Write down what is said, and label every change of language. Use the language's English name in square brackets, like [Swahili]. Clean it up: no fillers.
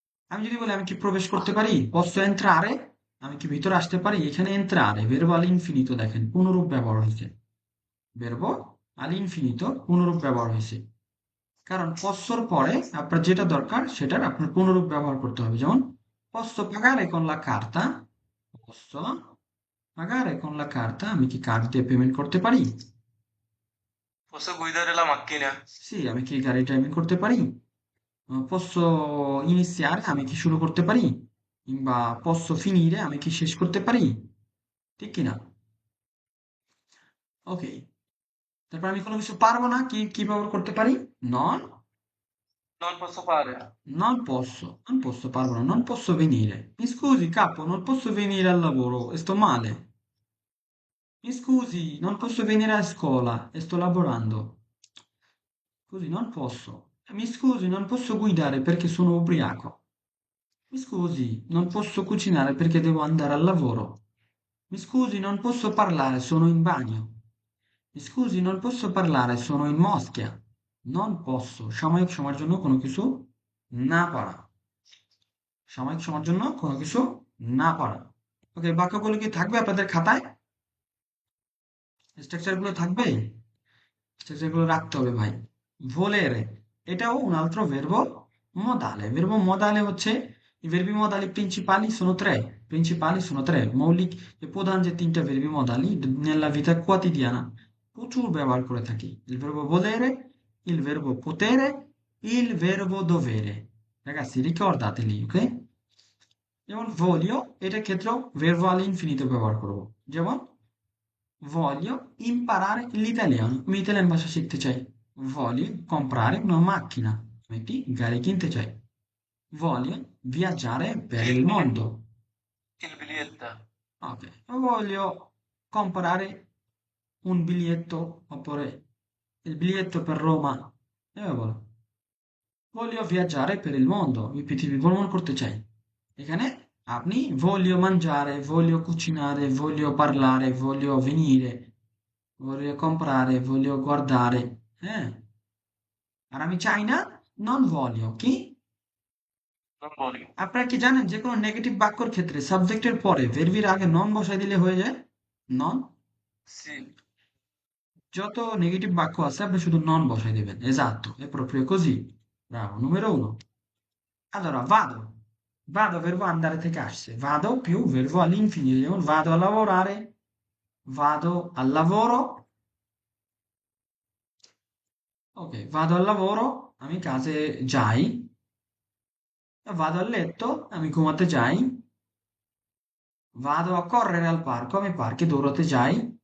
[Bangla] আমি যদি বলি আমি কি প্রবেশ করতে পারি? [Italian] posso entrare, [Bangla] আমি কি ভিতরে আসতে পারি? এখানে [Italian] entrare verbo all'infinito, [Bangla] দেখেন পুনরূপ ব্যবহার হয়েছে। [Italian] verbo all'infinito [Bangla] পুনরূপ ব্যবহার হয়েছে। কারণ possোর পরে আপনার যেটা দরকার সেটার আপনার পুনরূপ ব্যবহার করতে হবে। [Italian] যেমন posso pagare con la carta, posso pagare con la carta, [Bangla] আমি কি কার্ড দিয়ে পেমেন্ট করতে পারি? [Italian] Posso guidare la macchina? [Bangla] C, আমি কি গাড়ি ড্রাইভিং করতে পারি? [Italian] posso iniziare, [Bangla] আমি কি শুরু করতে পারি? কিংবা [Italian] posso finire, [Bangla] আমি কি শেষ করতে পারি? ঠিক কি না? ওকে, তারপর আমি কোনো কিছু পারবো না, কি ব্যবহার করতে পারি? [Italian] নন Non posso fare. non posso, [Bangla] পারবো না, [Italian] non posso venire. Mi scusi capo, non posso venire al lavoro e sto male. Mi scusi, non posso venire a scuola e sto lavorando. Così non posso. Mi scusi, non posso guidare perché sono ubriaco. Mi scusi, non posso cucinare perché devo andare al lavoro. Mi scusi, non posso parlare, sono in bagno. Mi scusi, non posso parlare, sono in moschea. Non posso, [Bangla] সাময়িক সময়ের জন্য কোনো কিছু না পারা। সাময়িক সময়ের জন্য কোনো কিছু না পারা। ওকে, বাক্যগুলো কি থাকবে আপনাদের খাতায়? স্ট্রাকচার গুলো থাকবে? স্ট্রাকচার গুলো রাখতে হবে ভাই। [Italian] volere, [Bangla] এটাও [Italian] un altro verbo modale. Verbo modale [Bangla] হচ্ছে [Italian] i verbi modali principali sono tre, [Bangla] মৌলিক যে প্রধান যে তিনটা [Italian] verbi modali nella vita quotidiana [Bangla] প্রচুর ব্যবহার করে থাকি। [Italian] Il verbo volere, il verbo potere, il verbo dovere. Ragazzi, ricordateli, ok? [Bangla] যেমন [Italian] voglio, [Bangla] এটার ক্ষেত্রেও [Italian] verbo all'infinito [Bangla] ব্যবহার করব। যেমন [Italian] voglio imparare l'italiano, [Bangla] আমি ইতালিয়ান ভাষা শিখতে চাই। [Italian] voglio comprare una macchina, [Bangla] আমি একটি গাড়ি কিনতে চাই। [Italian] voglio viaggiare per Il il biglietto. mondo, Il biglietto. ok, voglio comprare un biglietto oppure il biglietto per Roma, [Bangla] বলো [Italian] voglio viaggiare per il mondo, [Bangla] আমি পৃথিবী ভ্রমণ করতে চাই। এখানে আপনি [Italian] voglio mangiare, voglio cucinare, voglio parlare, voglio venire, voglio comprare, voglio guardare, [Bangla] হ্যাঁ, আর আমি চাই না, [Italian] নন voglio, কি? Non voglio. [Bangla] আপনারা কি জানেন যে কোনো নেগেটিভ বাক্যর ক্ষেত্রে সাবজেক্টের পরে ভের্বির আগে নন বসাই দিলে হয়ে যায়? [Italian] নন। Sì. [Bangla] যত নেগেটিভ বাক্য আছে আপনি শুধু নন বসাই দিবেন, [Italian] esatto, è proprio così. Bravo, numero uno. Allora, vado verbo andare [Bangla] থেকে আসছে, [Italian] vado più verbo all'infinito, যেমন vado a lavorare, vado al lavoro, ok, vado al lavoro, [Bangla] আমি কাজে যাই, [Italian] vado a letto, [Bangla] আমি ঘুমাতে যাই, [Italian] vado a correre al parco, [Bangla] আমি পার্কে দৌড়াতে যাই।